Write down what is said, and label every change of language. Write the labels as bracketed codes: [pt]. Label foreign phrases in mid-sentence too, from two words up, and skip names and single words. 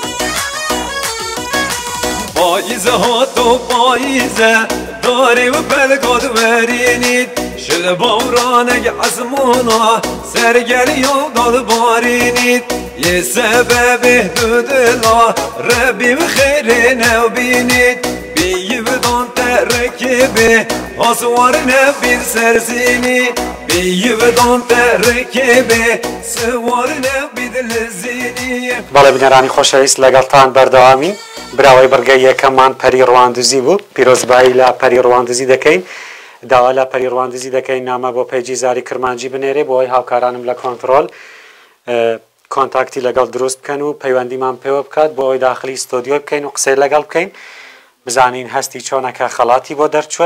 [sdh] پاییزه هات و پاییزه داری و بلگاد ورینید شل بورانه عزمونا سرگری و داد بارینید یه سبب دودلا ربی و خیر نو بینید بیی بدان ترکبه آسوار نبید سرزینی بیی بدان ترکبه سوار نبید لزینی. [ckb] بەڵێ بینەرانی خۆشەویست لەگەڵتان بەردەوامین. براوەی بەرگەی یەکەممان پەری ڕەواندزی بوو. پیرۆزبایی لە پەری ڕەواندزی دەکەین. داوا لە پەری ڕەواندزی دەکەین نامە بۆ پێیجی زاری کرمانجی بنێرێ بۆ ئەوەی هاوکارانم لە کۆنتڕۆل کۆنتاکتی لەگەڵ دروست بکەن و پەیوەندیمان پێوە بکات بۆ ئەوەی داخلی ستۆدیۆ بکەین و قسەی لەگەڵ بکەین بزانین هەستی چۆنەکە خەڵاتی بۆ دەرچووە.